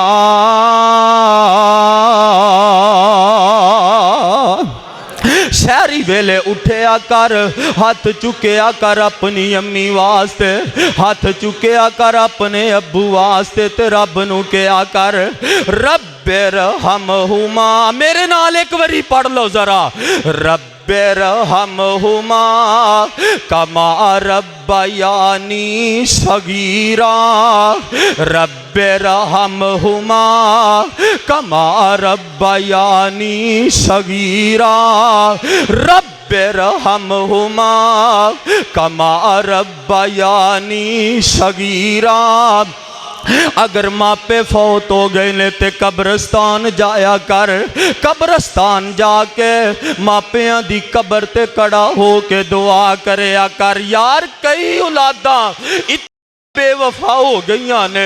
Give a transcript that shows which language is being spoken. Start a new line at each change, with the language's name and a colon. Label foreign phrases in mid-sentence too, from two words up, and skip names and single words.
Punjabi: سحری ویلے اٹھیا کر، ہتھ چکیا کر اپنی امی واسطے، ہتھ چکیا کر اپنے ابو واسطے، تے رب نوں کہا کر
Arabic: رب ارحمهما.
Punjabi: میرے نال اک واری پڑھ لو ذرا,
Arabic: رب رب ارحمهما كما ربياني صغيرا. رب ارحمهما كما ربياني صغيرا. رب ارحمهما كما ربياني صغيرا.
Punjabi: اگر ماپے فوت ہو گئے نیں تے قبرستان جایا کر. قبرستان جا کے ماپیاں دی قبر تے کھڑا ہو کے دعا کریا کر. یار کئی اولاداں بے وفا ہو گئیاں نیں.